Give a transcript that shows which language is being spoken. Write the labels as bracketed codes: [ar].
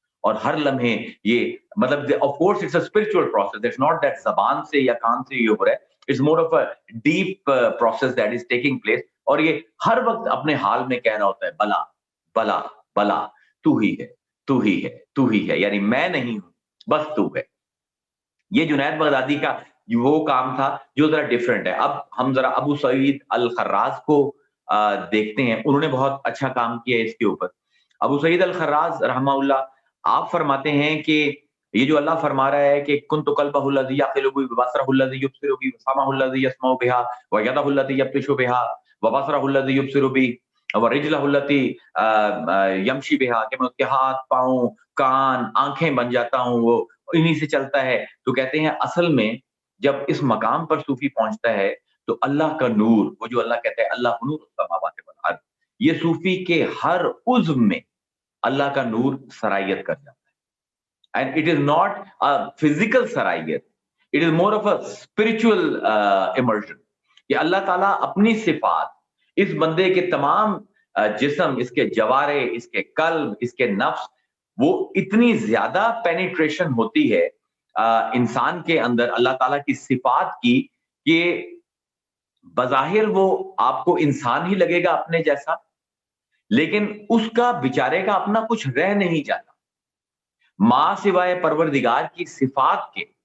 [ur] اور ہر لمحے یہ مطلب [en] of course it's a spiritual process. It's not that [ur] زبان سے یا کان سے یہ ہو رہا ہے. [en] It's more of a deep process that is taking place. [ur] اور یہ ہر وقت اپنے حال میں کہہ رہا ہوتا ہے بلا بلا بلا، تو ہی ہے تو ہی ہے تو ہی ہے، یعنی میں نہیں ہوں بس تو ہے. یہ جنید بغدادی کا وہ کام تھا جو ذرا ڈفرینٹ ہے. اب ہم ذرا ابو سعید الخراز کو دیکھتے ہیں، انہوں نے بہت اچھا کام کیا اس کے اوپر. ابو سعید الخراز رحمہ اللہ آپ فرماتے ہیں کہ یہ جو اللہ فرما رہا ہے کہ [ar] کنت قلبہ الذی یعقل بہ وبصرہ الذی یبصر بہ وسمعہ الذی یسمع بها ویدہ التي یبطش بها وبصرہ الذی یبصر بہ ورجلہ التي یمشی بها، [ur] کہ میں اس کے ہاتھ پاؤں کان آنکھیں بن جاتا ہوں، وہ انہی سے چلتا ہے. تو کہتے ہیں اصل میں جب اس مقام پر صوفی پہنچتا ہے تو اللہ کا نور، وہ جو اللہ کہتا ہے [ar] اللہ نور السماوات والارض، [ur] یہ صوفی کے ہر عضو میں اللہ کا نور سرایت کر جاتا ہے. [en] And it is not a physical سرایت, it is more of a spiritual immersion. [ur] کہ اللہ تعالیٰ اپنی صفات اس بندے کے تمام جسم، اس کے جوارے، اس کے قلب، اس کے نفس، وہ اتنی زیادہ پینیٹریشن ہوتی ہے انسان کے اندر اللہ تعالیٰ کی صفات کی کہ بظاہر وہ آپ کو انسان ہی لگے گا اپنے جیسا، لیکن اس کا بیچارے کا اپنا کچھ رہ نہیں جاتا ماں سوائے پروردگار کی صفات کے.